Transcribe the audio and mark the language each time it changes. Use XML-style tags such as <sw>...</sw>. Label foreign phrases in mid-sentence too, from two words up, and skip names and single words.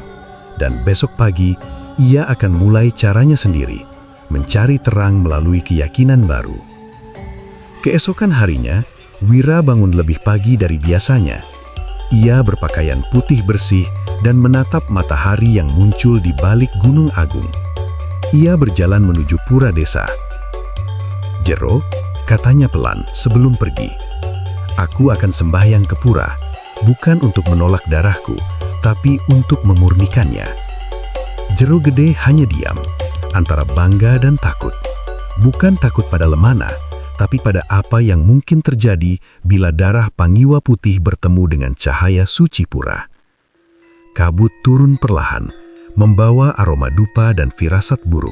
<id>Dan besok pagi, ia akan mulai caranya sendiri, mencari terang melalui keyakinan baru. Keesokan harinya, Wira bangun lebih pagi dari biasanya. Ia berpakaian putih bersih dan menatap matahari yang muncul di balik Gunung Agung. Ia berjalan menuju pura desa. Jero, katanya pelan sebelum pergi. Aku akan sembahyang ke pura, bukan untuk menolak darahku, tapi untuk memurnikannya. Jero Gede hanya diam, antara bangga dan takut. Bukan takut pada Lemana, tapi pada apa yang mungkin terjadi bila darah Pangiwa putih bertemu dengan cahaya suci pura. Kabut turun perlahan, membawa aroma dupa dan firasat buruk.</id>